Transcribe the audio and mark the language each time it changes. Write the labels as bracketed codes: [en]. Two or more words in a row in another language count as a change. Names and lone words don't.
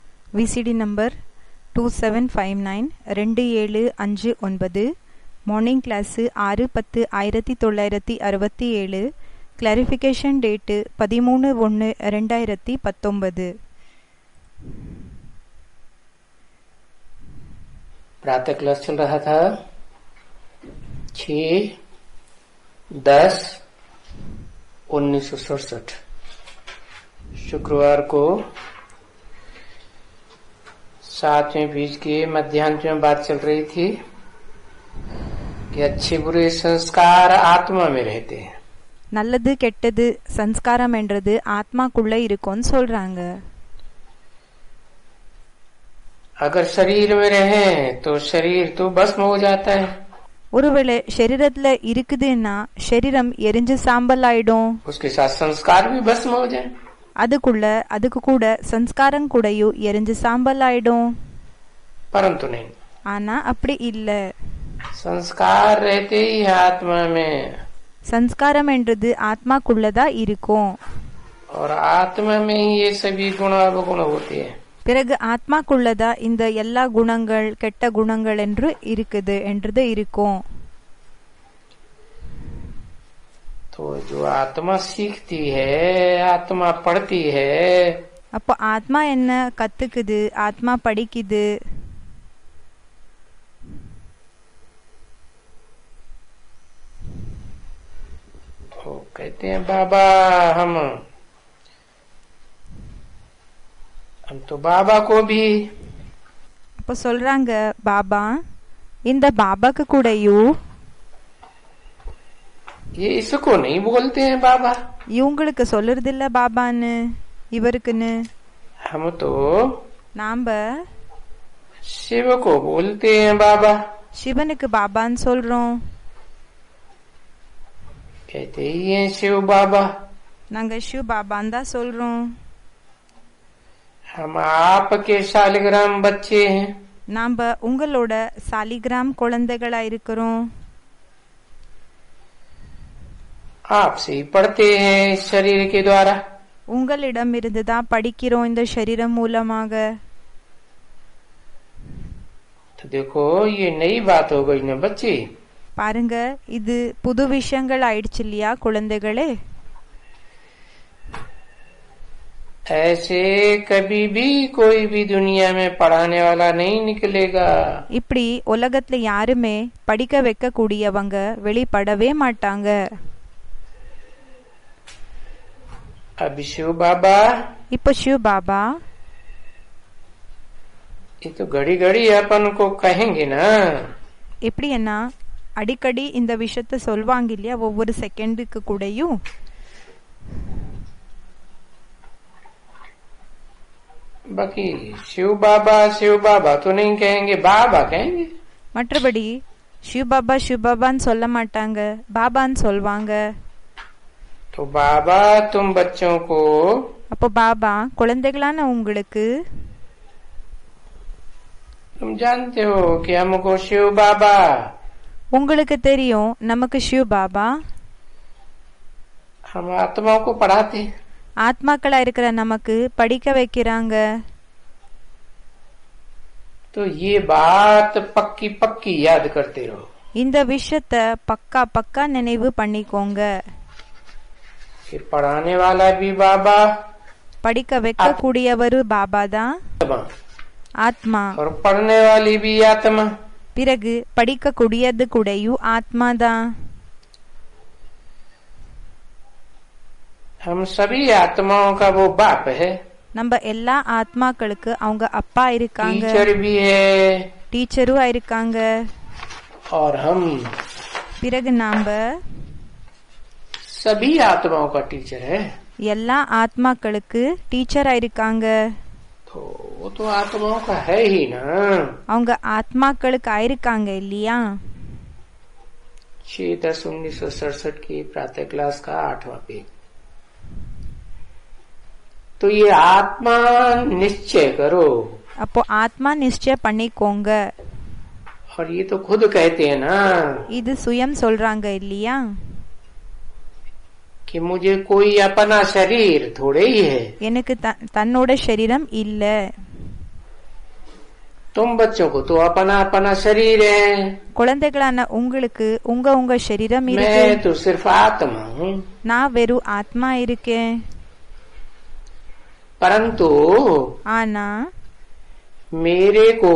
[en] VCD number 27592759 morning class 6/10/1967. clarification date 13/1/2019. [hi] प्रातः क्लास चल रहा था 6/10/1967 शुक्रवार को 7वें बीज के मध्याह्न में बात चल रही थी कि अच्छे बुरे संस्कार आत्मा में रहते हैं. [ta] நல்லது கெட்டது சன்ஸ்காரம் என்றது ஆத்மாக்குள்ள இருக்கும்னு சொல்றாங்க. [hi] अगर शरीर में रहे तो शरीर तो भस्म हो जाता है. [ta] ஒருவேளை शरीरத்துல இருக்குதுன்னா शरीரம் எரிஞ்சு சாம்பல் ஆயிடும். [hi] उसके साथ संस्कार भी भस्म हो जाए. [ta] அதுக்கு கூட சன்ஸ்காரம் கூடயும் எரிஞ்சு சாம்பல் ஆயிடும். [hi] परंतु नहीं, [ta] ஆனா அப்படி இல்ல. [hi] संस्कार रहते ही आत्मा में. [ta] சன்ஸ்காரம் என்றது ஆத்மாக்குள்ளதா இருக்கும். [hi] और आत्मा में ही ये सभी गुण अवगुण होते हैं. [ta] பிறகு ஆத்மாக்குள்ளதா இந்த எல்லா குணங்கள் கெட்ட குணங்கள் என்று இருக்குது என்றது இருக்கும். [hi] तो जो आत्मा सीखती है, आत्मा पढ़ती है, [ta] அப்போ ஆத்மா என்ன கத்துக்குது, ஆத்மா படிக்குது. [hi] तो कहते हैं बाबा हम तो बाबा को भी. [ta] அப்போ சொல்றாங்க பாபா இந்த பாபாக்கு கூடயும். [hi] ये इसको नहीं बोलते हैं बाबा. [ta] இவங்களுக்கு சொல்லுறதில்ல பாபான்னு இவருக்குன்னு. [hi] हम तो [ta] நாம [hi] शिव को बोलते हैं बाबा. [ta] சிவனுக்கு பாபான்னு சொல்றோம். [hi] कहते ही हैं शिव बाबा. [ta] நாங்க சிவ பாபான்னு தான் சொல்றோம். [hi] हम आपके शालिग्राम बच्चे हैं. [ta] நாம உங்களோட சாலிகிராம் குழந்தைகளா இருக்கிறோம். [hi] आपसे ही पढ़ते हैं इस शरीर के द्वारा. [ta] உங்களிடம் இருந்துதான் படிக்கிறோம் இந்த சரீரம் மூலமாக. [hi] तो देखो ये नई बात हो गई ना बच्चे. [ta] பாருங்க இது புது விஷயங்கள் ஆயிடுச்சு இல்லையா குழந்தைகளே. [hi] ऐसे कभी भी कोई भी दुनिया में पढ़ाने वाला नहीं निकलेगा. [ta] இப்படி உலகத்துல யாருமே படிக்க வைக்க கூடியவங்க வெளிப்படவே மாட்டாங்க. [hi] अभी शिव बाबा [ta] இப்ப சிவ பாபா [hi] ये तो घड़ी घड़ी अपन को कहेंगे ना. [ta] எப்படி என்ன அடிக்கடி இந்த விஷயத்த சொல்வாங்க இல்லையா ஒவ்வொரு செகண்டுக்கு கூடயும். [hi] बाकी शिव बाबा तो नहीं कहेंगे, बाबा कहेंगे. [ta] மற்றபடி சிவ பாபான்னு சொல்ல மாட்டாங்க, பாபான்னு சொல்வாங்க. [hi] तो बाबा तुम बच्चों को [ta] அப்போ பாபா குழந்தைகளான உங்களுக்கு [hi] तुम जानते हो कि हमको शिव बाबा, [ta] உங்களுக்கு தெரியும் நமக்கு சிவ பாபா [hi] हम आत्माओं को पढ़ाते हैं. [ta] ஆத்மாக்களா இருக்கிற நமக்கு படிக்க வைக்கிறாங்க. [hi] तो ये बात पक्की पक्की याद करते रहो. [ta] இந்த விஷயத்த பக்கா நினைவு பண்ணிக்கோங்க. [hi] कि पढ़ाने वाला भी बाबा, [ta] படிக்க வைக்க கூடியவரு பாபா தான் ஆத்மா. [hi] और पढ़ने वाली भी आत्मा. [ta] பிறகு படிக்க கூடியது கூடயும் ஆத்மா தான். [hi] हम सभी आत्माओं का वो बाप है. [ta] நம்ம எல்லா ஆத்மாக்களுக்கு அவங்க அப்பா இருக்காங்க, [hi] टीचर भी है. [ta] டீச்சரும் இருக்காங்க. [hi] और हम [ta] பிறகு நாம [hi] सभी आत्माओं का टीचर है. [ta] எல்லா ஆத்மாக்களுக்கு டீச்சரா இருக்காங்க. [hi] तो वो तो आत्माओं का है ही ना. [ta] அவங்க ஆத்மாக்களுக்கு ஆயிருக்காங்க இல்லையா. [hi] 6/10/1967 की प्रातः क्लास का 8वां पेज. तो ये आत्मा निश्चय करो. [ta] அப்போ ஆத்மா நிச்சயம் பண்ணிக்கோங்க. [hi] और ये तो खुद कहते हैं ना [ta] இது சுயம் சொல்றாங்க இல்லையா. [hi] कि मुझे कोई अपना शरीर थोड़े ही है. [ta] எனக்கு தன்னோட சரீரம் இல்ல. [hi] तुम बच्चों को तो अपना अपना शरीर है, [ta] குழந்தைகளான உங்களுக்கு உங்க சரீரம் இருக்கு. [hi] मैं तो सिर्फ आत्मा हूँ. [ta] நான் வெறும் ஆத்மா இருக்கேன். [hi] परंतु [ta] ஆனா [hi] मेरे को